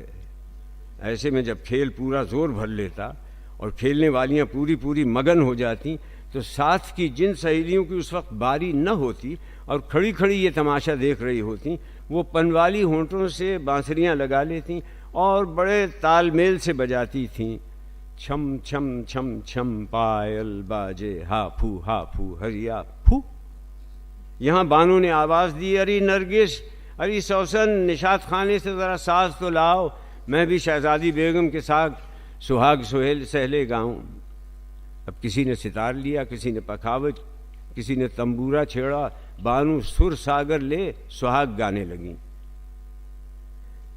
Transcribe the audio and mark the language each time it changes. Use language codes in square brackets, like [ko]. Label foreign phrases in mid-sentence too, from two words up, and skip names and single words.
[ur] ایسے میں جب کھیل پورا زور بھر لیتا اور کھیلنے والیاں پوری مگن ہو جاتی تو ساتھ کی جن سہیلیوں کی اس وقت باری نہ ہوتی اور کھڑی کھڑی یہ تماشا دیکھ رہی ہوتی، وہ پنوالی ہونٹوں سے بانسریاں لگا لیتیں اور بڑے تال میل سے بجاتی تھیں، چھم چھم چھم چھم پائل باجے ہاپھو ہاپھو ہریا پھو۔ یہاں بانو نے آواز دی، اری نرگس، اری سوسن، نشاط خانے سے ذرا ساز تو لاؤ، میں بھی شہزادی بیگم کے ساتھ سہاگ سہیل سہلے گاؤں۔ اب کسی نے ستار لیا، کسی نے پکھاوج، کسی نے تمبورا چھیڑا، بانو سر ساگر لے سہاگ گانے لگیں۔